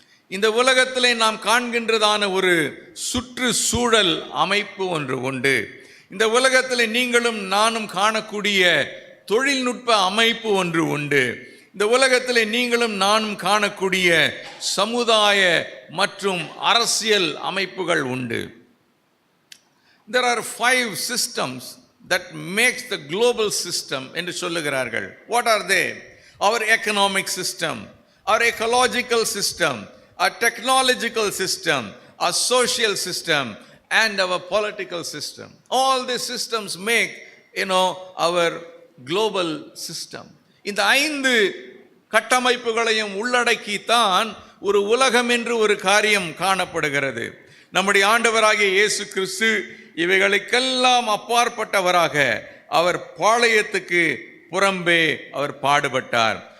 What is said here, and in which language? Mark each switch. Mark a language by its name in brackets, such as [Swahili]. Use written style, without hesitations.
[Tamil] இந்த உலகத்திலே நாம் காண்கின்றதான ஒரு சுற்றுச்சூழல் அமைப்பு ஒன்று உண்டு. இந்த உலகத்திலே நீங்களும் நானும் காணக்கூடிய தொழில்நுட்ப அமைப்பு ஒன்று உண்டு. இந்த உலகத்திலே நீங்களும் நானும் காணக்கூடிய சமுதாய மற்றும் அரசியல் அமைப்புகள் உண்டு. [English] There are 5 systems that makes the global system [Tamil] என்று சொல்லுகிறார்கள். [English] What are they? Our economic system, our ecological system, our technological system, our social system, and our political system. All these systems make, our global system. [Tamil] இந்த 5 கட்டமைப்புகளையும் உள்ளடக்கித்தான் ஒரு உலகம் என்று ஒரு காரியம் காணப்படுகிறது. நம்முடைய ஆண்டவராகிய இயேசு கிறிஸ்து இவைகளுக்கெல்லாம் அப்பாற்பட்டவராக அவர் பாளையத்துக்கு புறம்பே அவர் பாடுபட்டார்.